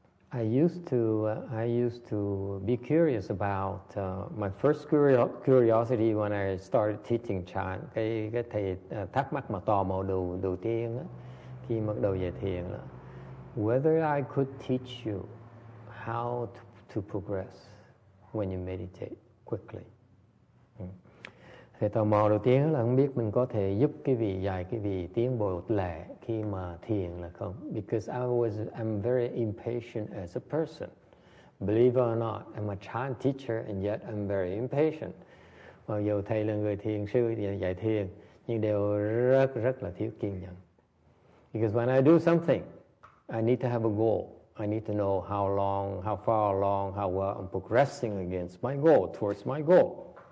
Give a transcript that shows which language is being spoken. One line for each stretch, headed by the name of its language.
English: I used to be curious about my first curiosity when I started teaching Chan.
Vietnamese: Cái thầy thắc mắc mà tò mò đầu tiên đó, khi bắt đầu dạy thiền là
English: whether I could teach you how to progress when you meditate quickly.
Vietnamese: Thì tò mò đầu tiên là không biết mình có thể giúp cái vị dạy cái vị tiến bộ lẹ khi mà thiền là không.
English: Because I'm very impatient as a person. Believe it or not, I'm a Chan teacher and yet I'm very impatient.
Vietnamese: Mặc dù thầy là người thiền sư dạy thiền, nhưng đều rất là thiếu kiên nhẫn.
English: Because when I do something, I need to have a goal. I need to know how far along, how well I'm progressing against my goal, towards my goal.